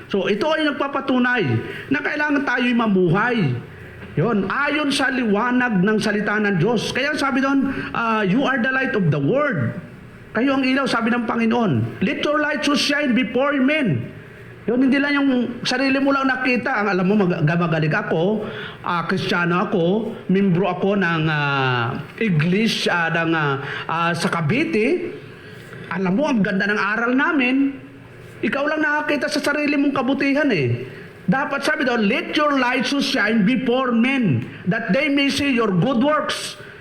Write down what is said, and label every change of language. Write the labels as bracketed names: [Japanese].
[Filipino] So ito ay nagpapatunay na kailangan tayo'y mamuhay. Yon, ayon sa liwanag ng salita ng Diyos. Kaya sabi doon, [English] you are the light of the world. [Filipino] Kayo ang ilaw, sabi ng Panginoon. [English] Let your light so shine before men. [Filipino] Yun, hindi lang yung sarili mo lang nakita. Ang alam mo, magaling ako, Kristiyano ako, membro ako ng iglesia sa Cavite. Alam mo, ang ganda ng aral namin. Ikaw lang nakakita sa sarili mong kabutihan eh. Dapat sabi doon, [English] let your light so shine before men, that they may see your good works.